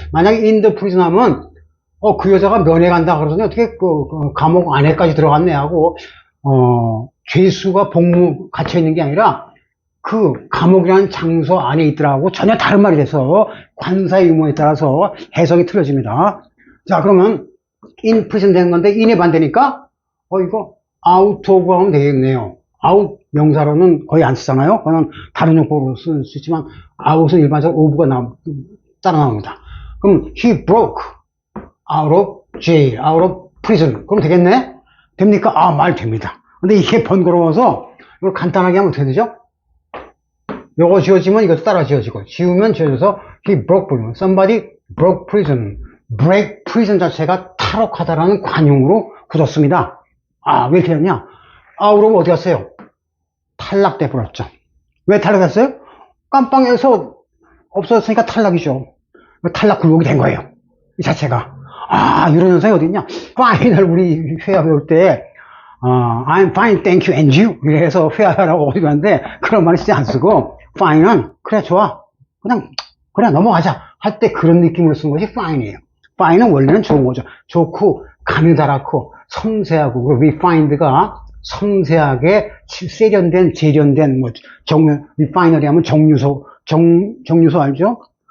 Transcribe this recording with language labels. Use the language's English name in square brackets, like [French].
[Korean] 만약에 [English] in the prison [Korean] 하면 그 여자가 면회 간다 그러더니 어떻게 감옥 안에까지 들어갔네 하고 죄수가 갇혀 있는 게 아니라 그 감옥이라는 장소 안에 있더라고 전혀 다른 말이 돼서 관사의 유무에 따라서 해석이 틀려집니다. 자, 그러면 in prison 되는 건데 in의 반대니까 이거 out of 하면 되겠네요. out 명사로는 거의 안 쓰잖아요. 그냥 다른 용법으로 쓸 수 있지만 out은 일반적으로 of가 따라 나옵니다. [English] 그럼 he broke out of jail, out of prison. [Korean] 그럼 되겠네? 됩니까? 말 됩니다. 근데 이게 번거로워서 이걸 간단하게 하면 어떻게 되죠? 요거 지워지면 이것도 따라 지워지고, 지우면 지워져서 [English] he broke prison. Somebody broke prison. [Korean] break prison 자체가 탈옥하다라는 관용으로 굳었습니다. 왜 이렇게 했냐? out of 어디 갔어요? 탈락돼 버렸죠. 왜 탈락했어요? 깜빵에서 없어졌으니까 탈락이죠. 탈락 굴곡이 된 거예요. 이 자체가. 이런 현상이 어디 있냐? [English] fine을 [Korean] 우리 회화 배울 때, [English] I'm fine, thank you, and you. [Korean] 이래서 회화라고 어디 갔는데, 그런 말을 쓰지 안 쓰고, fine은, 그래, 좋아. 그래, 넘어가자. 할 때 그런 느낌으로 쓴 것이 fine이에요. fine은 원래는 좋은 거죠. 좋고, 가느다랗고, 섬세하고, refined가 섬세하게 세련된, 재련된, refinery 하면 정유소 알죠?